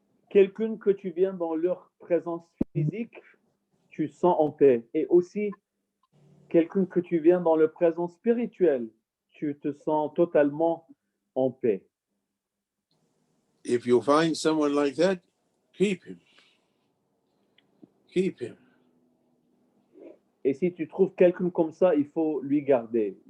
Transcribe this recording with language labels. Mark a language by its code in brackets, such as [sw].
[fr] Quelqu'un que tu viens dans leur présence physique, tu sens en paix. Et aussi, quelqu'un que tu viens dans leur présence spirituelle, tu te sens totalement en paix. [en] If you find someone like that, keep him. Keep him. [fr] Et si tu trouves quelqu'un comme ça, il faut lui garder.